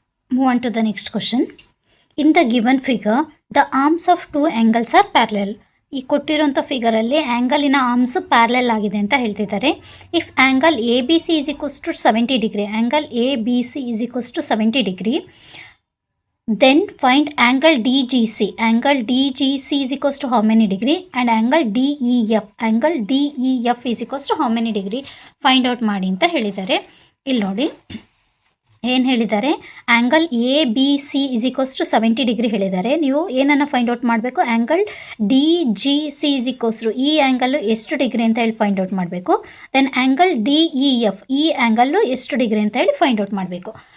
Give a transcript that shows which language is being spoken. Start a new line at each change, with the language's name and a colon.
English: Move on to the next question. In the given figure, the arms of two angles are parallel.
Kannada: ಈ ಕೊಟ್ಟಿರೋಂಥ ಫಿಗರಲ್ಲಿ ಆ್ಯಂಗಲಿನ arms parallel ಆಗಿದೆ ಅಂತ ಹೇಳ್ತಿದ್ದಾರೆ.
English: If angle A B C is equals to 70 degree, angle A B C is equals to 70 degree, then find angle DGC. Angle DGC is equals to how many degree and angle DEF. Angle DEF is equals to how many degree find out
Kannada: ಮಾಡಿ ಅಂತ ಹೇಳಿದ್ದಾರೆ. ಇಲ್ಲಿ ನೋಡಿ ಏನು ಹೇಳಿದ್ದಾರೆ,
English: angle A B C is equals to 70 degree
Kannada: ಹೇಳಿದ್ದಾರೆ. ನೀವು ಏನನ್ನು ಫೈಂಡ್ ಔಟ್ ಮಾಡಬೇಕು,
English: angle D G C is equals to
Kannada: ಈ ಆ್ಯಂಗಲ್ಲು ಎಷ್ಟು ಡಿಗ್ರಿ ಅಂತ ಹೇಳಿ ಫೈಂಡ್ ಔಟ್ ಮಾಡಬೇಕು.
English: then angle D E F
Kannada: ಈ ಆ್ಯಂಗಲ್ಲು ಎಷ್ಟು ಡಿಗ್ರಿ ಅಂತ ಹೇಳಿ ಫೈಂಡ್ ಔಟ್ ಮಾಡಬೇಕು.